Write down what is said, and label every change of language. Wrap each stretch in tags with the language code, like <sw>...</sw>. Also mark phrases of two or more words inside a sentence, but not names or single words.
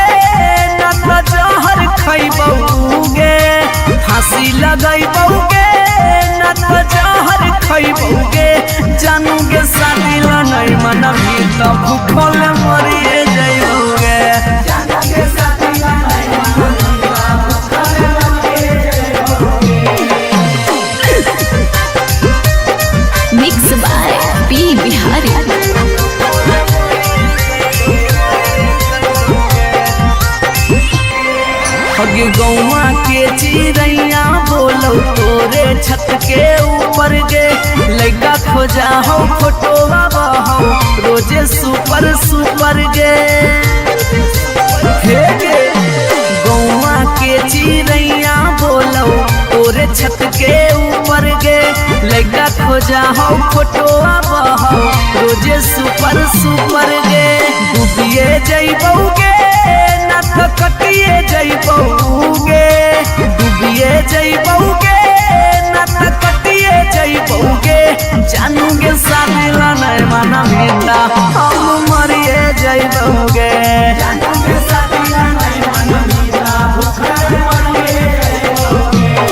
<mai>जहर खैबौ गे फांसी लगैबौ गे न त जहर खैबौ गे जानू गे शादी ला नहीं मनमी त भूखल मरिए जइबौ गे जानू गे शादी ला नहीं मनमी त भूखल मरिए जइबौ गे</mai> <en>Mix by P Bihari.</en> <mai>अगे गौवा के चिड़ैया बोलो तोरे छत के ऊपर गे लड़का खोजा हो फोटोवा बहो रोजे</mai> <en>super super</en> <mai>गे हे गे गौवा के चिड़ैया बोलो तोरे छत के ऊपर गे लड़का खोजा हो फोटोवा बहो रोजे</mai> <en>super super</en> <mai>गे डूबिए जइबौ गे ना त कटिए जइबौ गे डूबिए जइबौ गे ना त कटिए मरिए जइबोगे जानूगे शादी ला नहीं माना मीता हम मरिए जइबोगे जानूगे शादी ला नहीं माना मीता मरिए जइबोगे</mai>